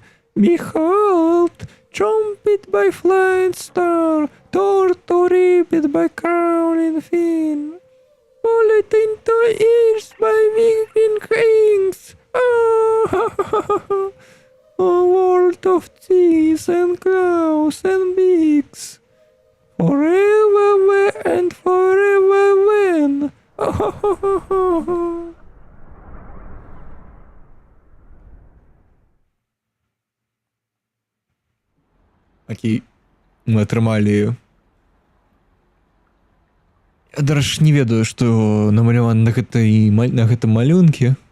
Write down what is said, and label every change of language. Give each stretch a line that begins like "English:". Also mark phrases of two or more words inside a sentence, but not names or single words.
English: Behold, trumpet by flying star, tortoise ribbed by crowning fin, bullet into ears by winging wings. Oh, a world of cheese and clouds and beaks. Forever and forever when.
Belarusian: Окей, мы атрымалі. Я даже не ведаю, што намалявана на гэтым малюнке.